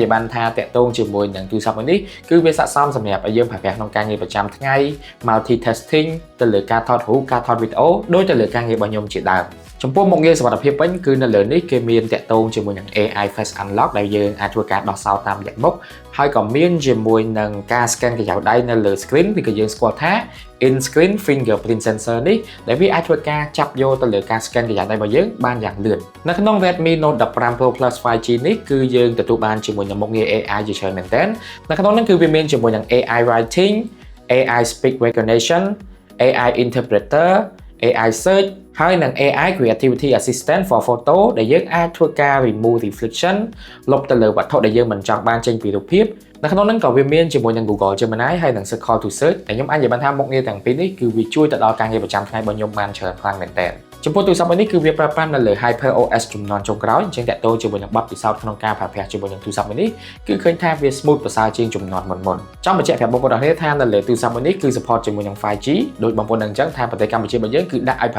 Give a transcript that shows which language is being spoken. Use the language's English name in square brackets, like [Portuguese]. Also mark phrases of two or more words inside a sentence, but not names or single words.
[Khmer] យាយបានថាតាក់ទងជាមួយនឹងទូរស័ព្ទមួយនេះគឺវាស័ក្តិសមសម្រាប់ឲ្យយើងប្រើប្រាស់ក្នុងការងារប្រចាំថ្ងៃ multitasking ទៅលើការថតរូបការថតវីដេអូដូចទៅលើការងាររបស់ខ្ញុំជាដើមចំពោះមុខងារសុវត្ថិភាពវិញគឺនៅលើនេះគេមានតាក់ទងជាមួយនឹង AI Face Unlock ដែលយើងអាចធ្វើការដោះសោតាមរយៈមុខហើយក៏មានជាមួយនឹងការ scan កញ្ចក់ដៃនៅលើ screen ឬក៏យើងស្គាល់ថា [English] in screen fingerprint sensor [Khmer] នេះដែលវាអាចធ្វើការចាប់យកទៅលើការ scan ក ញ្ចក់ដៃរបស់យើងបានយ៉ាងលឿននៅក្នុង Redmi Note 15 Pro Plus 5G នេះគឺយើងទទួលបានជាមួយនឹងមុខងារ AI ជាច្រើនមែនទែននៅក្នុងនោះគឺវាមានជាមួយនឹង AI Writing AI Speech Recognition AI Interpreter AI Search ហើយនឹង AI Creativity Assistant for Photo ដែលយើងអាចធ្វើការ [English] remove reflection [Khmer] លុបទៅលើវត្ថុដែលយើងមិនចង់បានចេញពីរូបភាពនៅក្នុងនោះក៏វាមានជាមួយនឹង Google Gemini ហើយនឹង Circle to Search ដែលខ្ញុំអាចនិយាយបានថាមុខងារទាំងពីរនេះគឺវាជួយទៅដល់ ការងារប្រចាំថ្ងៃរបស់ខ្ញុំបានច្រើនខ្លាំងមែនទែនចំពោះទូរស័ព្ទមួយនេះគឺវាប្រើប្រាស់នៅលើ HyperOS ជំនាន់ចុងក្រោយអញ្ចឹងតាក់ទងជាមួយនឹងបទពិសោធន៍ក្នុងការប្រើប្រាស់ជាមួយនឹងទូរស័ព្ទមួយនេះគឺឃើញថាវា smooth ប្រសើរជាងជំនាន់មុនៗចង់បញ្ជាក់ប្រាប់បងប្អូនទាំងគ្នាថានៅលើទូរស័ព្ទមួយនេះគឺ support ជាមួយនឹង 5G ដោយបងប្អូននឹងអញ្ចឹងថាប្រទេសកម្ពុជារបស់យើងគឺដាក់ឲ្យប្រើ